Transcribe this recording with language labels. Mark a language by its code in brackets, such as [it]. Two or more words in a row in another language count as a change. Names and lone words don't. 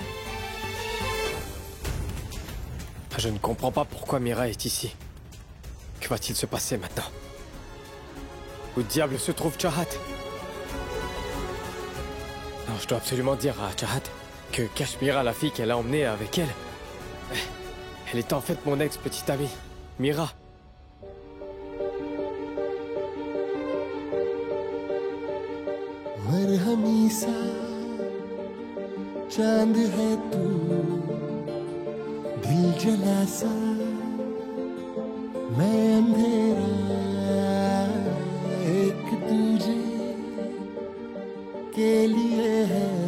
[fr] Je ne comprends pas pourquoi Mira est ici. Que va-t-il se passer maintenant? Où diable se trouve Chahat? Non, je dois absolument dire à Chahat que Kashmira, la fille qu'elle a emmenée avec elle, elle est en fait mon ex-petite amie, Mira. [hi] मरहमी सा चांद है तू दिल जला सा मैं अंधेरा एक दूजे के लिए है